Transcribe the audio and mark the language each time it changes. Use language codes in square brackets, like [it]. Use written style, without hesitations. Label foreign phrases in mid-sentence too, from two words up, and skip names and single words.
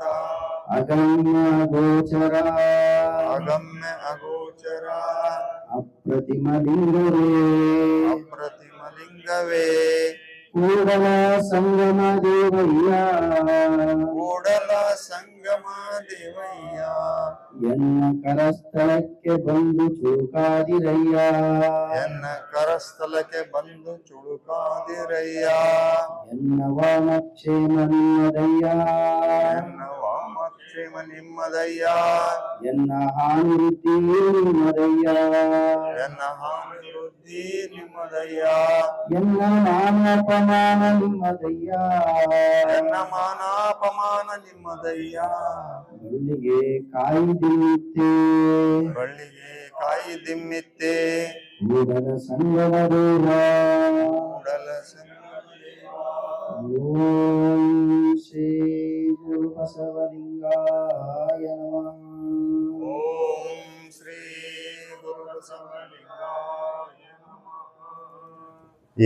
[kn] ಅಗಮ್ಯ ಗೋಚರ, ಅಗಮ್ಯ ಅಗೋಚರ, ಅಪ್ರತಿಮ ಲಿಂಗವೇ, ಅಪ್ರತಿಮ ಲಿಂಗವೇ, ಕೂಡಲ ಸಂಗಮ ದೇವಯ್ಯ ಕೂಡಲ ಸಂಗಮ ದೇವಯ್ಯ ಎನ್ನ ಕರಸ್ಥಳಕ್ಕೆ ಬಂದು ಚೂಕಾದಿರಯ್ಯ ಎನ್ನ ಕರಸ್ಥಲಕ್ಕೆ ಬಂದು ಚುಳುಕಾದಿರಯ್ಯ ಎನ್ನ ವಾಮಕ್ಷೇಮ ನಿಮ್ಮದಯ್ಯ ಎನ್ನ ವಾಮಕ್ಷೇಮ ನಿಮ್ಮದಯ್ಯ ಎನ್ನ ಹಾನಿ ವೃದ್ಧಿ ನಿಮ್ಮದಯ್ಯ ಎನ್ನ ಹಾನಿ ವೃದ್ಧಿ ನಿಮ್ಮದಯ್ಯ ಎನ್ನ ಮಾನಪಮಾನ ನಿಮ್ಮದಯ್ಯ ಎನ್ನ ಮಾನಾಪಮಾನ ನಿಮ್ಮದಯ್ಯ ಬಳ್ಳಿಗೆ ಕಾಯಿ ದಿನ್ನಿತ್ತೆ ಬಳ್ಳಿಗೆ ಕಾಯಿ ದಿಮ್ಮಿತ್ತೆ ಕೂಡಲ ಸಂಗಮ ದೇವ ಕೂಡಲ ಸಂಗಮ ದೇವ. [sa] ಓಂ ಶ್ರೀ ಗುರು ಬಸವಲಿಂಗಾಯ ನಮಃ. ಓಂ ಶ್ರೀ ಗುರು ಬಸವಲಿಂಗಾಯ ನಮಃ.